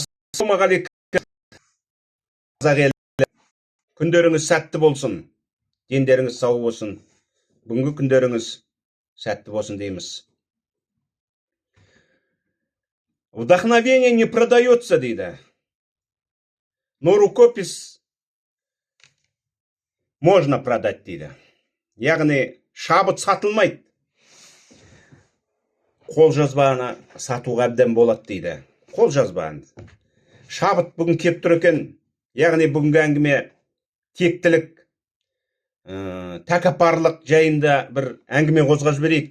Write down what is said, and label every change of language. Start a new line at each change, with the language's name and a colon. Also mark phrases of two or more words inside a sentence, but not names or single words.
Kazakh: Ассалаумағалейкум қазақ елі, күндеріңіз сәтті болсын, дендеріңіз сау болсын, бүгінгі күндеріңіз сәтті болсын дейміз.
Russian: Вдохновение не продается дейді, но рукопись можно продать дейді.
Kazakh: Яғни шабыт сатылмайды, қолжазбаны сатуға әбден болады дейді. Қолжазбаны. Шабыт бүгін кеп тұр екен. Яғни бүгінгі әңгіме тектілік, тәкаппарлық жайында бір әңгіме қозғап жіберейік.